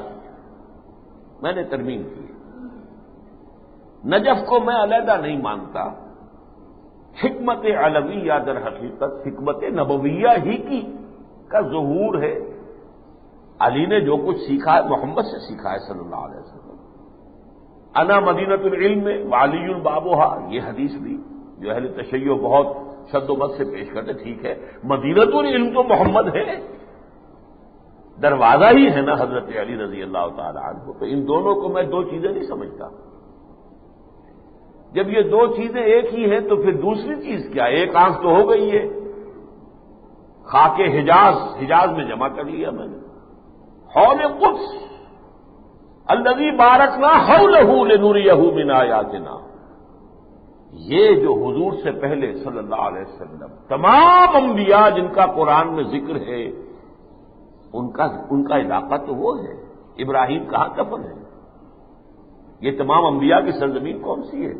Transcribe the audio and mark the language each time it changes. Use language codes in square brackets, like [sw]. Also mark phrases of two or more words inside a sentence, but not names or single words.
[ur] میں نے ترمیم کی، نجف کو میں علیحدہ نہیں مانتا، حکمت علویہ در حقیقت حکمت نبویہ ہی کی کا ظہور ہے۔ علی نے جو کچھ سیکھا ہے محمد سے سیکھا ہے [ar] صلی اللہ علیہ وسلم۔ انا مدینۃ العلم وعلی بابھا، [ur] یہ حدیث بھی جو اہل تشیع بہت شد و بد سے پیش کرتے، ٹھیک ہے [ar] مدینۃ العلم [ur] تو محمد ہے، دروازہ ہی ہے نا حضرت علی [ar] رضی اللہ تعالی عنہ۔ [ur] تو ان دونوں کو میں دو چیزیں نہیں سمجھتا۔ جب یہ دو چیزیں ایک ہی ہیں تو پھر دوسری چیز کیا؟ ایک آنکھ تو ہو گئی ہے، خاک حجاز میں جمع کر لیا میں نے، [ar] حول قدس الذی بارکنا حولہ لنریہ من آیاتنا، [ur] یہ جو حضور سے پہلے [ar] صلی اللہ علیہ وسلم [ur] تمام انبیاء جن کا قرآن میں ذکر ہے ان کا علاقہ تو وہ ہے۔ ابراہیم کہاں دفن ہے؟ یہ تمام انبیاء کی سرزمین کون سی ہے؟